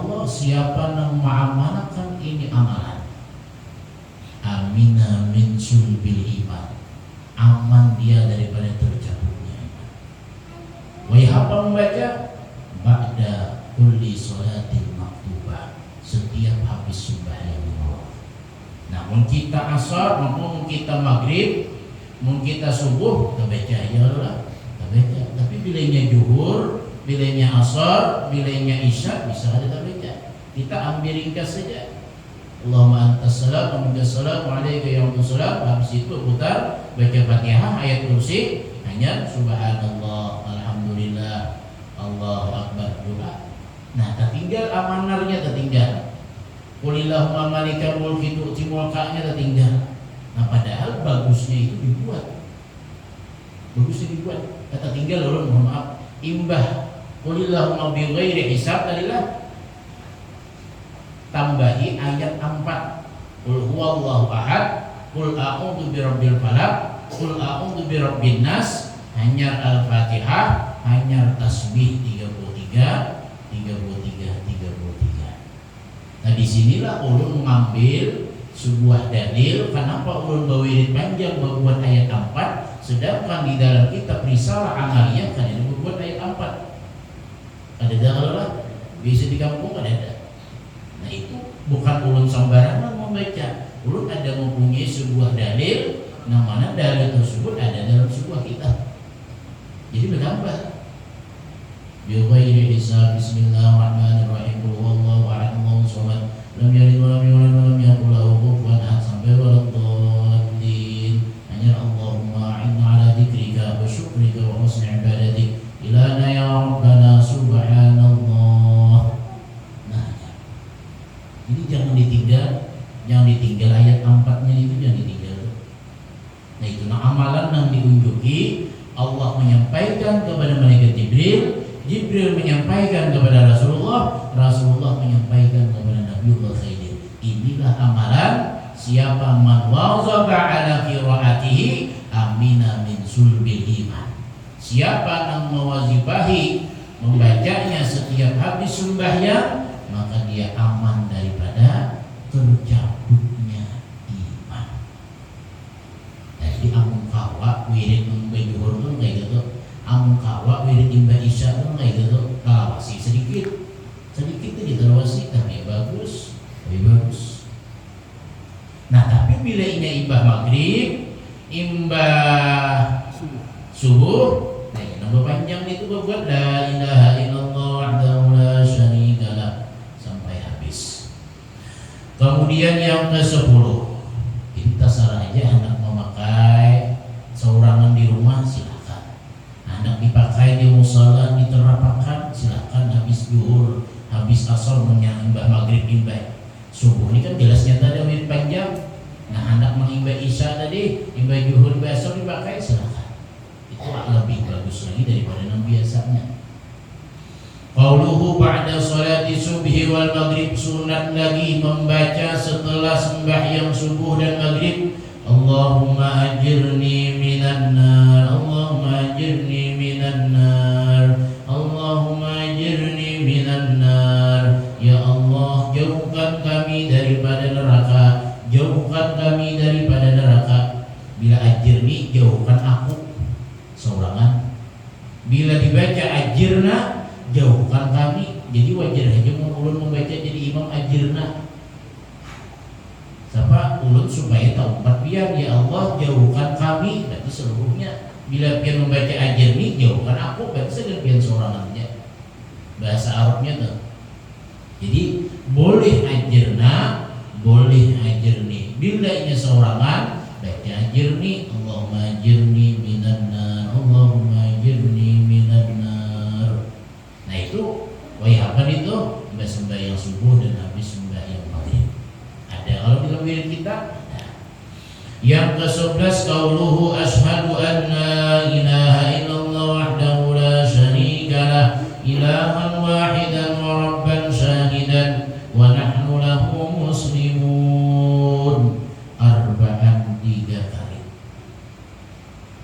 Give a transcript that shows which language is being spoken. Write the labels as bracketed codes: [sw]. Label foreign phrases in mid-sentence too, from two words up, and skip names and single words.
[bjn] siapa yang mengamalkan ini amalan, [ar] أمن من سلب الإيمان, [bjn] aman dia daripada tercabutnya iman. Apa membaca [ar] بعد كل صلاة مكتوبة, [bjn] setiap habis sembahyang Allah. Namun kita asar, maupun kita maghrib, mungkin kita subuh, kita baca ya Allah, kita baca. Tapi bilanya zuhur, bilanya asar, bilanya isya, bisa ada kita baca. Kita ambil ringkas saja. [ar] اللهم أنت السلام ومنك السلام وعليك يا سلام. [bjn] Habis itu putar baca Fatihah, ayat kursi, hanya [ar] سبحان الله، الحمد لله، الله أكبر [bjn] doa. Nah, tertinggal amanarnya tertinggal. [ar] قل اللهم مالك الملك تؤتي [bjn] mulkanya tertinggal. Nah, padahal bagusnya itu dibuat. Bagusnya dibuat. Kata tinggal loh, mohon maaf. Imbah [ar] قل اللهم بغير حساب [bjn] tadilah. Tambahi ayat 4. Qul huwallahu ahad, qul a'udzu birabbil falaq, qul a'udzu birabbin nas, hanya Al-Fatihah, hanya tasbih 33. Nah, disinilah ulun mengambil sebuah dalil kenapa ulun bawirid panjang membuat ayat 4, sedangkan di dalam kitab risalah amaliyah kan ini membuat ayat 4. Ada dalil bisa di kampung ada. Nah, itu bukan ulun sembarangan membaca. Ulun ada mempunyai sebuah dalil, yang mana dalil tersebut ada dalam sebuah kitab. Jadi bertambah. [ar] بغير حساب، بسم الله الرحمن الرحيم، قل هو الله أحد، الله الصمد، لم يلد ولم يولد ولم يكن له كفوا أحد, sampai waladdallin. Hanya اللهم أعنا على ذكرك وشكرك وحسن عبادتك إلينا يا ربنا سبحان الله. [bjn] Nah, jadi jangan ditinggal ayat 4-nya itu, jangan ditinggal. Nah, itu amalan yang diunjuki. Allah menyampaikan kepada malaikat Jibril, Jibril menyampaikan kepada Rasulullah, Rasulullah menyampaikan kepada Nabiullah Khidir. Inilah amalan siapa [ar] من واظب على قراءته أمن من سلب الإيمان. [bjn] Siapa yang mewazibahi membacanya setiap habis sembahyang, maka dia aman daripada tercabutnya iman. Jadi amun kawa wirid membaca zuhur kayak gitu, amun kawa wirid imba isya kayak gitu, kalawasi sedikit itu dikalawasi, tapi bagus. Nah, tapi bila ini imbah maghrib, imbah subuh, nah nambah panjang itu buat [ar] لا إله إلا الله وحده لا شريك له [bjn] sampai habis. Kemudian yang ke-10, kita salah aja anak memakai seorangan di rumah silakan. Anak dipakai di musala diterapkan silakan. Habis zuhur, habis asar menyimbah maghrib, imbah subuh ini kan jelasnya tadi wirid panjang. Nah, anak mengimbah isya tadi, imbah zuhur, imbah asar dipakai silakan. Itu lebih bagus lagi daripada yang biasanya. [ar] قوله بعد صلاة الصبح والمغرب, [bjn] sunat lagi membaca setelah sembahyang subuh dan maghrib, [ar] اللهم أجرني من النار، اللهم أجرني من النار، اللهم أجرني من النار. يا الله, [bjn] jauhkan kami daripada neraka, jauhkan kami daripada neraka. Bila ajirni, jauhkan aku seorangan. Bila dibaca ajirna, jauhkan kami. Jadi wajar aja ulun membaca jadi imam ajirna. Siapa ulun supaya tahu empat biar [ar] يا الله [bjn] jauhkan kami, berarti seluruhnya. Bila pian membaca ajirni, jauhkan aku, berarti segenpian seorangan aja. Bahasa Arabnya tuh. Jadi boleh ajirna, boleh ajirni. Bila ini seorangan, baca ajirni, [ar] اللهم أجرني من النار، اللهم أجرني من النار. [bjn] Nah itu apa itu? Sembahyang subuh dan habis sembahyang maghrib. Ada kalau di dalam wirid kita ada. Yang ke-11 [ar] قوله أشهد أن لا إله إلا الله وحده لا شريك له إلها واحدا وربا شهيدا ونحن له مسلمون. [bjn] Arba'an 3 kali.